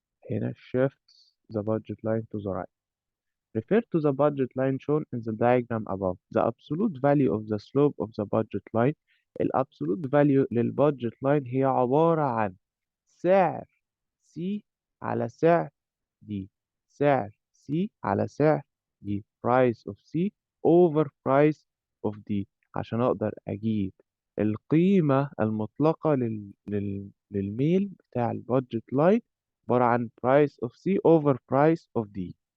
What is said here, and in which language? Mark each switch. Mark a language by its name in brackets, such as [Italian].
[Arabic] هنا [English] shifts the budget line to the right. Refer to the budget line shown in the diagram above. The absolute value of the slope of the budget line. [Arabic] الابسولوت فاليو للبادجت لاين هي عبارة عن سعر C على سعر D. سعر C على سعر D. [English] price of C over price of D. [Arabic] عشان أقدر أجيب القيمة المطلقة للميل بتاع البادجت لاين عبارة عن [English] price of C over price of D.